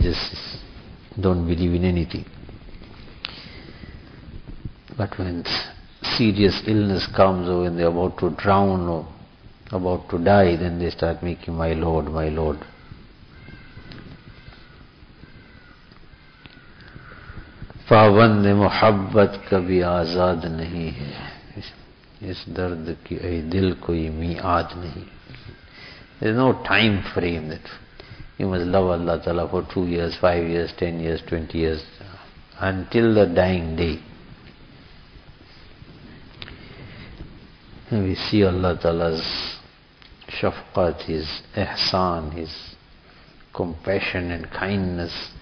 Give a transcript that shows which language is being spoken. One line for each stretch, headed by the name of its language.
English: Just don't believe in anything. But when serious illness comes, or when they're about to drown or about to die, then they start making, "My Lord, my Lord."
Urdu: پابند محبت کبھی آزاد نہیں ہے اس درد کی اے دل کوئی میعاد نہیں.
English: There is no time frame that you must love Allah Ta'ala for 2 years, 5 years, 10 years, 20 years, until the dying day. We see Allah Ta'ala's shafqat, His ihsan, His compassion and kindness.